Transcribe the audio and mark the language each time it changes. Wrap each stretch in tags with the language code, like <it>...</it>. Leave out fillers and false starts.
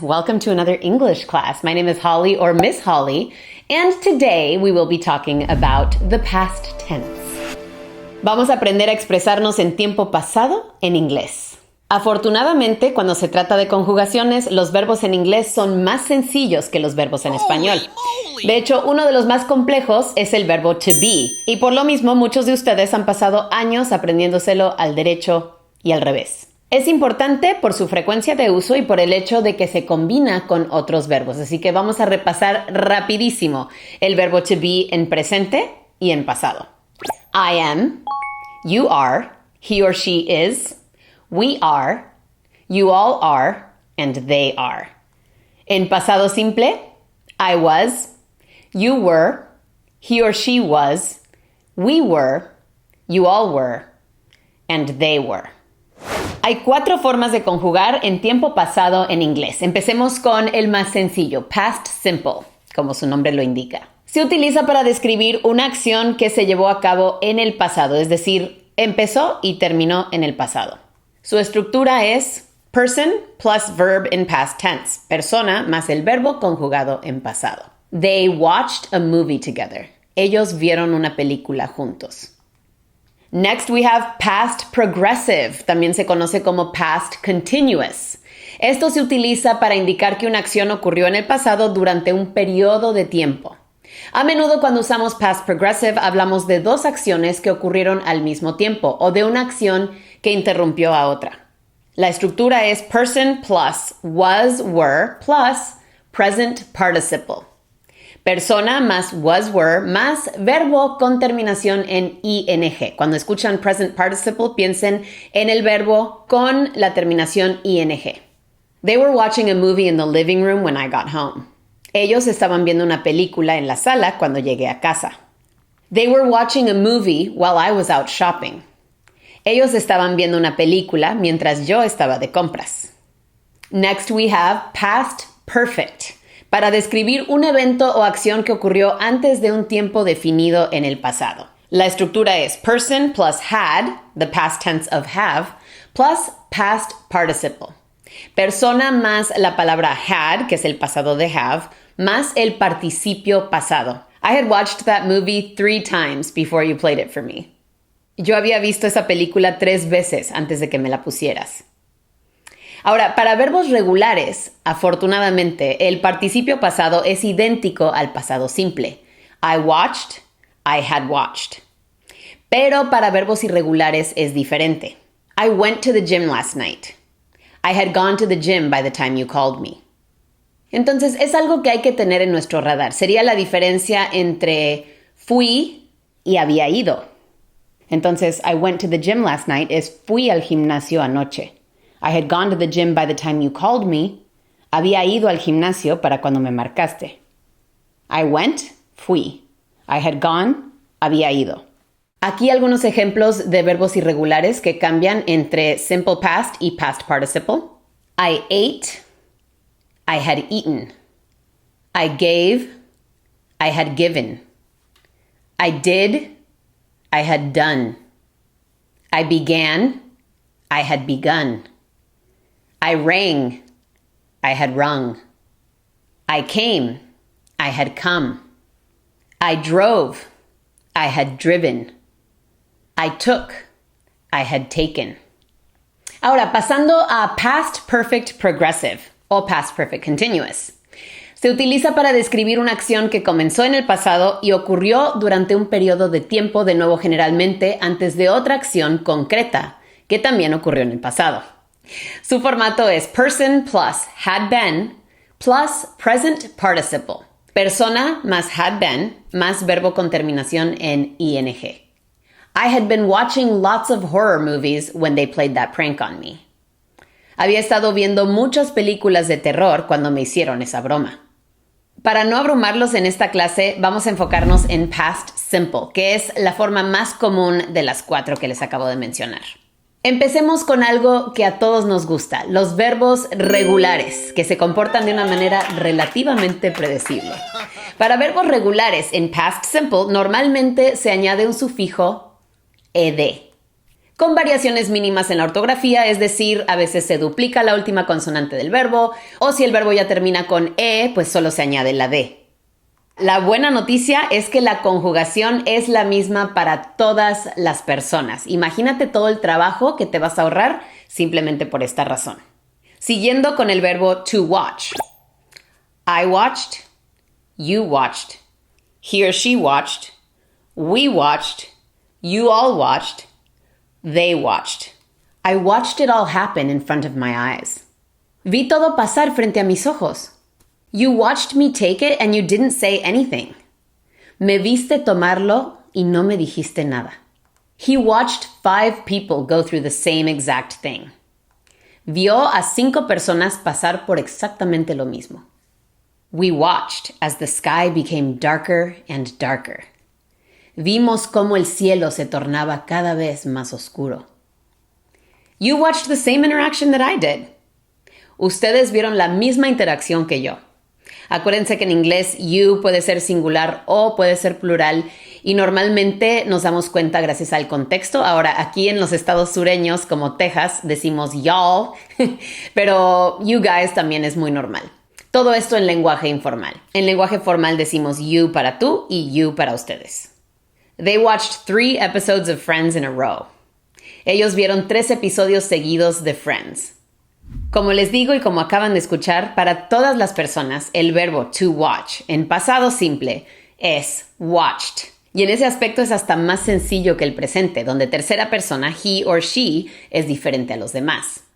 <en>Welcome to another English class. My name is Holly, or Miss Holly, and today we will be talking about the past tense.</en> <es>Vamos a aprender a expresarnos en tiempo pasado en inglés. Afortunadamente, cuando se trata de conjugaciones, los verbos en inglés son más sencillos que los verbos en español. De hecho, uno de los más complejos es el verbo to be, y por lo mismo muchos de ustedes han pasado años aprendiéndoselo al derecho y al revés. Es importante por su frecuencia de uso y por el hecho de que se combina con otros verbos. Así que vamos a repasar rapidísimo el verbo to be en presente y en pasado.</es> <en>I am, you are, he or she is, we are, you all are, and they are.</en> <es>En pasado simple,</es> <en>I was, you were, he or she was, we were, you all were, and they were.</en> <es>Hay 4 formas de conjugar en tiempo pasado en inglés. Empecemos con el más sencillo, past simple, como su nombre lo indica. Se utiliza para describir una acción que se llevó a cabo en el pasado, es decir, empezó y terminó en el pasado. Su estructura es</es> <en>person plus verb in past tense,</en> <es>persona más el verbo conjugado en pasado.</es> <en>They watched a movie together.</en> <es>Ellos vieron una película juntos.</es> <en>Next we have past progressive,</en> <es>también se conoce como past continuous. Esto se utiliza para indicar que una acción ocurrió en el pasado durante un periodo de tiempo. A menudo cuando usamos past progressive hablamos de 2 acciones que ocurrieron al mismo tiempo o de una acción que interrumpió a otra. La estructura es</es> <en>person plus was, were plus present participle.</en> <es>Persona más was, were, más verbo con terminación en ing. Cuando escuchan present participle, piensen en el verbo con la terminación ing.</es> <en>They were watching a movie in the living room when I got home.</en> <es>Ellos estaban viendo una película en la sala cuando llegué a casa.</es> <en>They were watching a movie while I was out shopping.</en> <es>Ellos estaban viendo una película mientras yo estaba de compras.</es> <en>Next we have past perfect,</en> <es>para describir un evento o acción que ocurrió antes de un tiempo definido en el pasado. La estructura es</es> <en>person plus had, the past tense of have, plus past participle.</en> <es>Persona más la palabra had, que es el pasado de have, más el participio pasado.</es> <en>I had watched that movie 3 times before you played it for me.</en> <es>Yo había visto esa película 3 veces antes de que me la pusieras. Ahora, para verbos regulares, afortunadamente, el participio pasado es idéntico al pasado simple.</es> <en>I watched, I had watched.</en> <es>Pero para verbos irregulares es diferente.</es> <en>I went to the gym last night. I had gone to the gym by the time you called me.</en> <es>Entonces, es algo que hay que tener en nuestro radar. Sería la diferencia entre fui y había ido.</es> <en>Entonces, I went to the gym last night</en> <es>es fui al gimnasio anoche.</es> <en>I had gone to the gym by the time you called me.</en> <es>Había ido al gimnasio para cuando me marcaste.</es> <en>I went,</en> <es>fui.</es> <en>I had gone,</en> <es>había ido. Aquí algunos ejemplos de verbos irregulares que cambian entre simple past y past participle.</es> <en>I ate, I had eaten. I gave, I had given. I did, I had done. I began, I had begun. I rang, I had rung. I came, I had come. I drove, I had driven. I took, I had taken.</en> <es>Ahora, pasando a</es> <en>past perfect progressive o past perfect continuous.</en> <es>Se utiliza para describir una acción que comenzó en el pasado y ocurrió durante un periodo de tiempo, de nuevo generalmente antes de otra acción concreta, que también ocurrió en el pasado. Su formato es</es> <en>person plus had been plus present participle.</en> <es>Persona más had been más verbo con terminación en ing.</es> <en>I had been watching lots of horror movies when they played that prank on me.</en> <es>Había estado viendo muchas películas de terror cuando me hicieron esa broma. Para no abrumarlos en esta clase, vamos a enfocarnos en past simple, que es la forma más común de las 4 que les acabo de mencionar. Empecemos con algo que a todos nos gusta, los verbos regulares, que se comportan de una manera relativamente predecible. Para verbos regulares en past simple, normalmente se añade un sufijo ed. con variaciones mínimas en la ortografía, es decir, a veces se duplica la última consonante del verbo, o si el verbo ya termina con E, pues solo se añade la D. La buena noticia es que la conjugación es la misma para todas las personas. Imagínate todo el trabajo que te vas a ahorrar simplemente por esta razón. Siguiendo con el verbo to watch.</es> <en>I watched, you watched, he or she watched, we watched, you all watched, they watched. I watched it all happen in front of my eyes.</en> <es>Vi todo pasar frente a mis ojos.</es> <en>You watched me take it and you didn't say anything.</en> <es>Me viste tomarlo y no me dijiste nada.</es> <en>He watched 5 people go through the same exact thing.</en> <es>Vio a 5 personas pasar por exactamente lo mismo.</es> <en>We watched as the sky became darker and darker.</en> <es>Vimos cómo el cielo se tornaba cada vez más oscuro.</es> <en>You watched the same interaction that I did.</en> <es>Ustedes vieron la misma interacción que yo. Acuérdense que en inglés you puede ser singular o puede ser plural y normalmente nos damos cuenta gracias al contexto. Ahora, aquí en los estados sureños como Texas decimos y'all, pero you guys también es muy normal. Todo esto en lenguaje informal. En lenguaje formal decimos you para tú y you para ustedes.</es> <en>They watched 3 episodes of Friends in a row.</en> <es>Ellos vieron 3 episodios seguidos de Friends. Como les digo y como acaban de escuchar, para todas las personas el verbo to watch en pasado simple es watched. Y en ese aspecto es hasta más sencillo que el presente, donde tercera persona, he or she, es diferente a los demás.</es>